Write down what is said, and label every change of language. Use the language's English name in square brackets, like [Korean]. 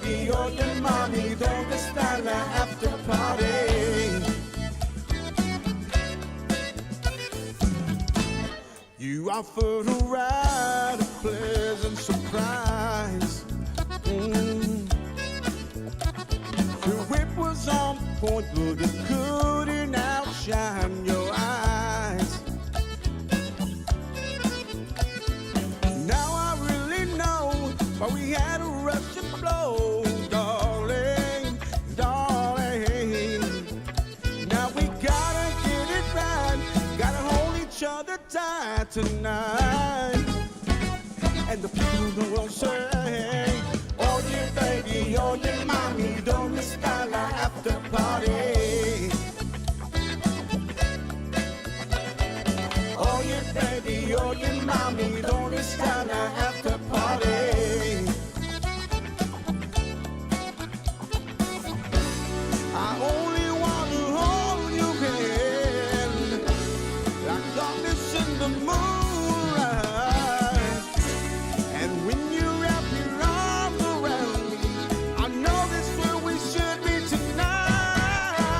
[Spanish] oye mami, ¿dónde está la after party? [English] You offered a ride, a pleasant surprise. The whip was on point, but it couldn't outshine your eyes. Now I really know why we had a rush to blow, darling, darling. Now we gotta get it right, gotta hold each other tight tonight. And the people will say, oye baby, oye mami, ¿dónde está la after party? [Spanish] Oye baby, oye mami, ¿dónde está la after party? [English] I only want to hold your hand like darkness in the moonlight. And when you wrap your arms around me, I know that's where we should be tonight.